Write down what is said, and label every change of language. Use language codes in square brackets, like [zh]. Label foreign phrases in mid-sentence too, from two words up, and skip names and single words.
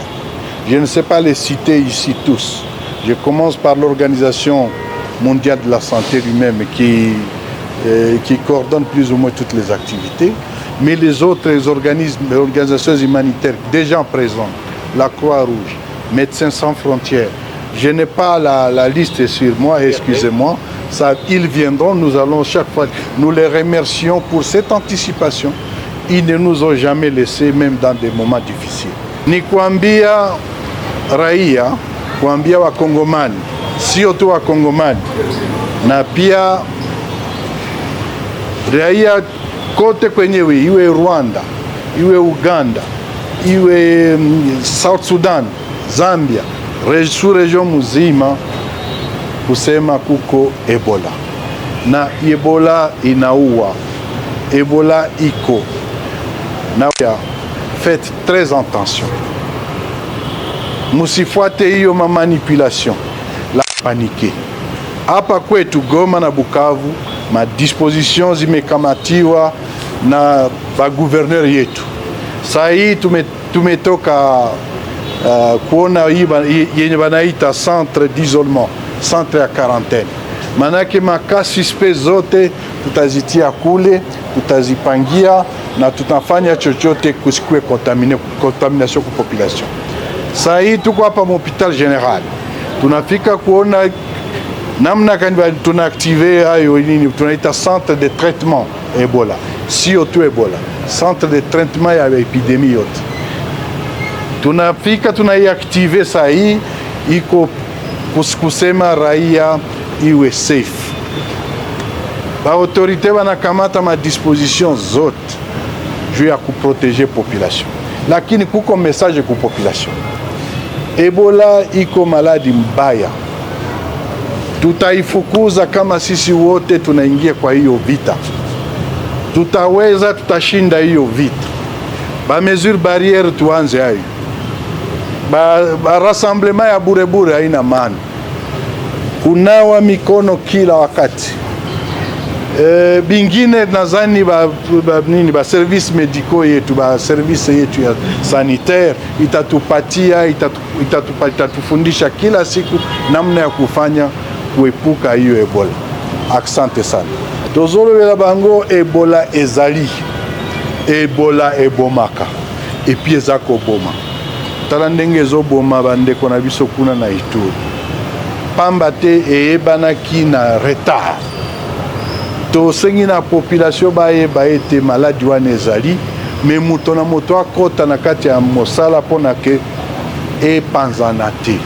[fr] Je ne sais pas les citer ici tous. Je commence par l'Organisation mondiale de la santé lui-même qui coordonne plus ou moins toutes les activités, mais les autres organisations humanitaires déjà présentes, la Croix-Rouge, Médecins sans frontières. Je n'ai pas la liste sur moi, excusez-moi. Ils viendront, nous allons chaque fois, nous les remercions pour cette anticipation. Ils ne nous ont jamais laissés, même dans des moments difficiles. [sw] Ni kuambia raia, kuambia wakongomani, sio tu wakongomani, na pia raia kote kwenyewe, iwe Rwanda, iwe Uganda, iwe South Sudan, Zambia, sous-region muzima, kusema kuko Ebola. Na Ebola inaua. Ebola iko. [fr] Na faites très attention. [sw] Musifuate hiyo [fr] manipulation, la panique. [sw] Hapa kwetu Goma na Bukavu, madisposition zimekamatiwa na bagouverneur yetu. Saa hii tumetoka kuona yenye banaita [fr] centre d'isolement, [sw] centre ya quarantaine. Manake makasi suspect zote tutazitia kule, tutazipangia na tutafanya chochote kusikue contamination kwa population. Saa hii tuko hapa hospital general. Tunafika kuona namna gani tunaactive hayo nini tunaita [fr] centre de traitement [sw] Ebola. Sio tu Ebola, [fr] centre de traitement [sw] ya epidemie yote. Tunafika tunaiactive saa hii, iko kusema raia iwe safe. Ba autorité wanakamata ma disposition zote juu ya kuproteger population. Lakini kuko message ku population. Ebola iko maladi mbaya. Tutaifukuza kama sisi wote tunaingia kwa hiyo vita. Tutaweza, tutashinda hiyo vita. Ba [fr] mesure barrière [sw] tuanze hayo. Ba rassemblement ya burebure haina maana. Kunawa mikono kila wakati. Bingine nadhani ba [fr] service médicaux [sw] yetu, ba service yetu ya sanitaire itatufundisha kila siku namna ya kufanya kuepuka hiyo Ebola. Asante sana. [ln] Tozolobela bango Ebola ezali. Ebola ebomaka. Epi ezako boma. Tala ndenge ezoboma bandeko na biso kuna na Ituri. Pamba te eyebanaki na retard. Tosengi na population bayeba ete maladi wana ezali, me moto na moto akota na kati ya mosala mpona ke epanzana te.